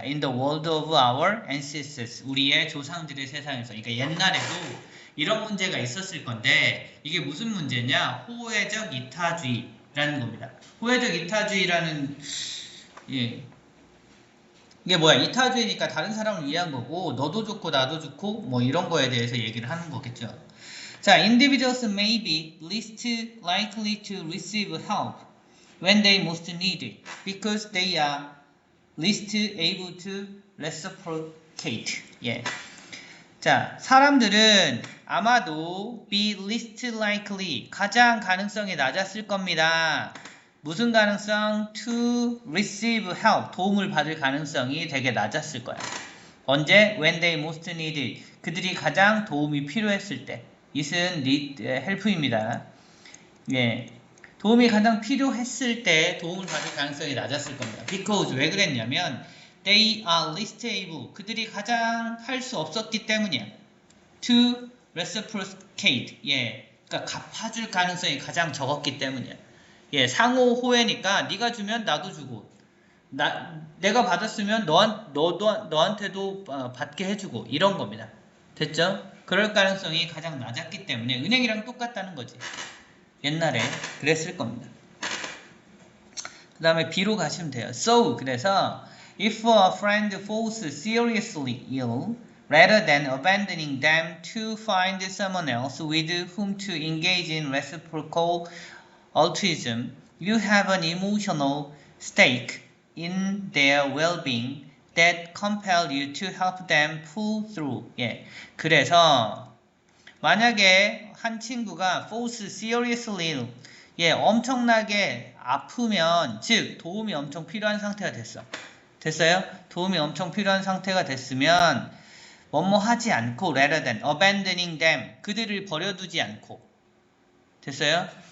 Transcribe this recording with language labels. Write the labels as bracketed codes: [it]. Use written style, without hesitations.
[en] In the world of our ancestors [ko] 우리의 조상들의 세상에서 그러니까 옛날에도 이런 문제가 있었을 건데 이게 무슨 문제냐? 호혜적 이타주의라는 겁니다. 호혜적 이타주의라는 이게 뭐야? 이타주의니까 다른 사람을 위한 거고 너도 좋고 나도 좋고 뭐 이런 거에 대해서 얘기를 하는 거겠죠. [en] 자, individuals may be least likely to receive help when they most need it because they are least able to reciprocate. [ko] 자, 사람들은 아마도 [en] be least likely [ko] 가장 가능성이 낮았을 겁니다. 무슨 가능성? [en] To receive help [ko] 도움을 받을 가능성이 되게 낮았을 거야. 언제? [en] When they most need it [ko] 그들이 가장 도움이 필요했을 때. it은 need, help입니다. 예. 도움이 가장 필요했을 때 도움을 받을 가능성이 낮았을 겁니다. [en] Because [ko] 왜 그랬냐면 [en] they are least able. [ko] 그들이 가장 할 수 없었기 때문이야. [en] To reciprocate. 예. [ko] 그러니까 갚아줄 가능성이 가장 적었기 때문이야. 예, 상호 호혜니까 네가 주면 나도 주고 내가 받았으면 너한테도 받게 해주고 이런 겁니다. 됐죠? 그럴 가능성이 가장 낮았기 때문에 은행이랑 똑같다는 거지. 옛날에 그랬을 겁니다. 그 다음에 B로 가시면 돼요. [en] So [ko] 그래서 [en] if a friend falls seriously ill, rather than abandoning them to find someone else with whom to engage in reciprocal altruism, you have an emotional stake in their well-being that compel you to help them pull through. [ko] 예, 그래서 만약에 한 친구가 [en] falls seriously ill, [ko] 예, 엄청나게 아프면, 즉 도움이 엄청 필요한 상태가 됐어요? 도움이 엄청 필요한 상태가 됐으면 뭐뭐 하지 않고 [en] rather than abandoning them, [ko] 그들을 버려두지 않고 됐어요?